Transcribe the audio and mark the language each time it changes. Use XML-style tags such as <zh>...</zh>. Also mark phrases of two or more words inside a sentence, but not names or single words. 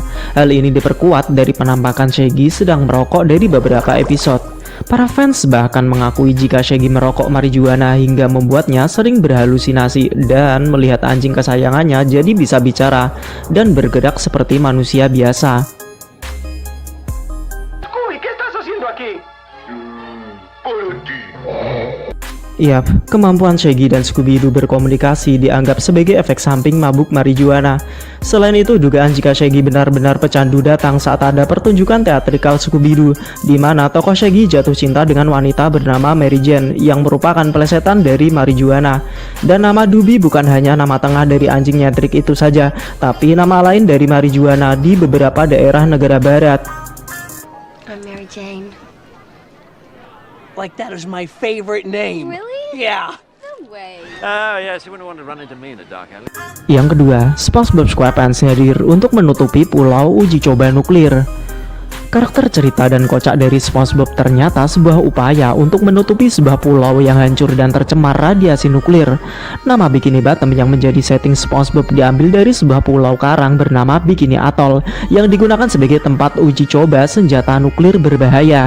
<id>Hal ini diperkuat dari penampakan Shaggy sedang merokok dari beberapa episode. Para fans bahkan mengakui jika Shaggy merokok marijuana hingga membuatnya sering berhalusinasi dan melihat anjing kesayangannya jadi bisa bicara dan bergerak seperti manusia biasa.</id> <es>Scooby, ¿qué estás haciendo aquí? Por ti.</es> <id>Yap, kemampuan Shaggy dan Scooby-Doo berkomunikasi dianggap sebagai efek samping mabuk marijuana. Selain itu, dugaan jika Shaggy benar-benar pecandu datang saat ada pertunjukan teatrikal Scooby-Doo, di mana tokoh Shaggy jatuh cinta dengan wanita bernama Mary Jane yang merupakan pelesetan dari marijuana. Dan nama Doobie bukan hanya nama tengah dari anjing nyentrik itu saja, tapi nama lain dari marijuana di beberapa daerah negara barat.</id> <en>I'm Mary Jane. Like that is my favorite name. Really? Yeah. No way. Oh, yes, you wouldn't want to run into me in the dark alley.</en> <id>Yang kedua, SpongeBob SquarePants hadir untuk menutupi pulau uji coba nuklir. Karakter cerita dan kocak dari SpongeBob ternyata sebuah upaya untuk menutupi sebuah pulau yang hancur dan tercemar radiasi nuklir. Nama Bikini Bottom yang menjadi setting SpongeBob diambil dari sebuah pulau karang bernama Bikini Atoll yang digunakan sebagai tempat uji coba senjata nuklir berbahaya.</id>